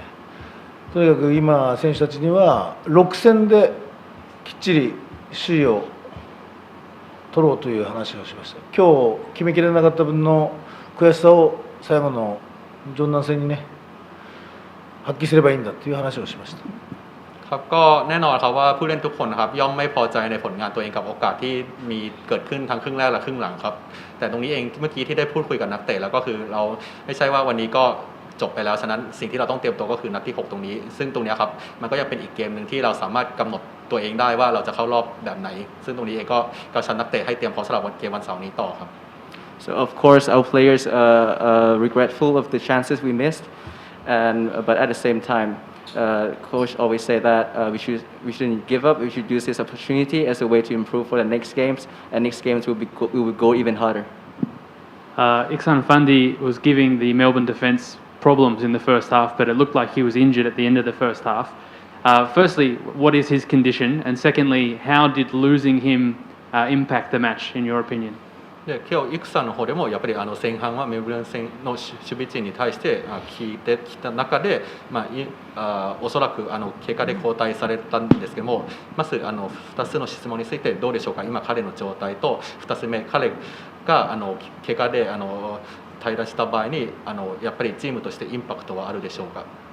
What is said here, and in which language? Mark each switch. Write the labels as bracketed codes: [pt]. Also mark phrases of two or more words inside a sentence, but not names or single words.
[ja] とにかく今、選手たちには6戦できっちり首位を取ろうという話をしました。今日決めきれなかった分の悔しさを最後のジョンナン戦にね発揮すればいいんだという話をしました。 [th] ครับก็แน่นอนครับว่าผู้เล่นทุกคนครับย่อมไม่พอใจในผลงานตัวเองกับโอกาสที่มีเกิดขึ้นทั้งครึ่งแรกและครึ่งหลังครับแต่ตรงนี้เองเมื่อกี้ที่ได้พูดคุยกับนักเตะแล้วก็คือเราไม่ใช่ว่าวันนี้ก็จบไปแล้วฉะนั้นสิ่งที่เราต้องเตรียมตัวก็คือนัดที่6ตรงนี้ซึ่งตรงนี้ครับมันก็ยังเป็นอีกเกมหนึ่งที่เราสามารถกำหนดตัวเองได้ว่าเราจะเข้ารอบแบบไหนซึ่งตรงนี้เองก็กำชับนักเตะให้เตรียมพร้อมสำหรับเกมวันเสาร์นี้ต่อครับ [en] So of course our players are regretful of the chances we missed, but at the same time, coach always say that we shouldn't give up. We should use this opportunity as a way to improve for the next games, and next games we will go even harder. Iksan Fandi was giving the Melbourne defence problems in the first half, but it looked like he was injured at the end of the first half. Firstly, what is his condition? And secondly, how did losing him impact the match, in your opinion? [ja] で今日イクさんの方でもやっぱり前半はメルボルン戦の守備陣に対して聞いてきた中で、おそらく結果で交代されたんですけどもまず2つの質問についてどうでしょうか今彼の状態と2つ目彼が怪我で退団した場合にやっぱりチームとしてインパクトはあるでしょうか。